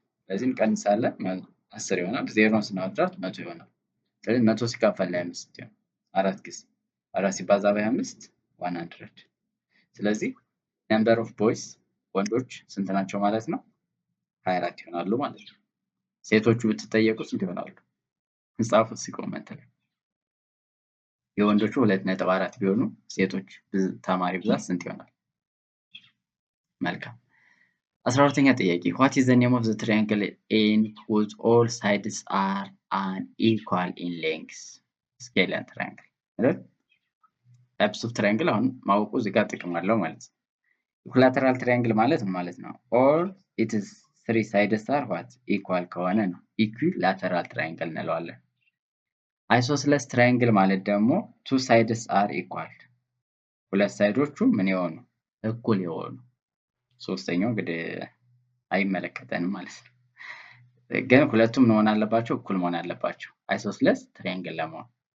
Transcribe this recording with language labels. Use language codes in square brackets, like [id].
[am] ስለዚህ እንቀንሳለን 10 ይሆናል። ዜሮን ስናወጣት 100 ይሆናል። ስለዚህ 100 ሲካፈል ለ25 ይሆናል አራት ጊዜ 4 ሲባዛ በ25 100። ስለዚህ ነምበር ኦፍ ቦይስ ወንዶች ስንት ናቸው ማለት ነው? 24 ይሆናሉ ማለት ነው። ሴቶቹ ብትጠየቁ ስንት ይሆናሉ? ጻፉት ኮሜንት ላይ። የወንዶቹ 2.4 ቢሆኑ ሴቶች ተማሪ ብዛት ስንት ይሆናል? መልካም 12ኛ ጥያቄ [en] what is the name of the triangle in whose all sides are unequal in length? [am] ስኬለር ትራያንግል አይደል? ታይፕስ ኦፍ ትራያንግል አሁን ማወቁ እዚህ ጋር ጥቅም አለው ማለት ነው። ኢኩላተራል ትራያንግል ማለት ምን ማለት ነው? [en] all its three sides are what? [am] equal ከሆነ ነው ኢኩላተራል ትራያንግል እንለዋለን። አይሶስለስ ትራያንግል ማለት ደግሞ [en] two sides are equal [am] ሁለት ሳይዶቹ ምን የሆኑ እኩል የሆኑ። ሶስተኛው እንግዲህ አይመለከተንም ማለት ነው። ግን ሁለቱም መሆን አለባቸው፣ እኩል መሆን አለባቸው አይሶስለስ ትራያንግል ለመሆን።